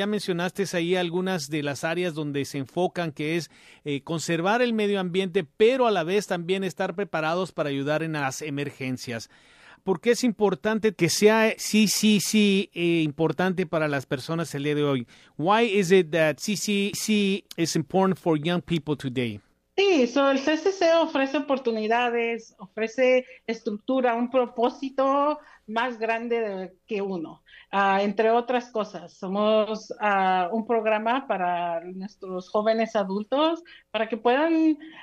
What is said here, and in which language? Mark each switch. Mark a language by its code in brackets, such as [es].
[es] Ya mencionaste ahí algunas de las áreas donde se enfocan, que es conservar el medio ambiente, pero a la vez también estar preparados para ayudar en las emergencias. ¿Por qué es importante que sea importante para las personas el día de hoy? [en] Why is it that CCC is important for young people today? [es] Sí, el CCC ofrece oportunidades, ofrece estructura, un propósito más grande que uno, entre otras cosas. Somos un programa para nuestros jóvenes adultos, para que puedan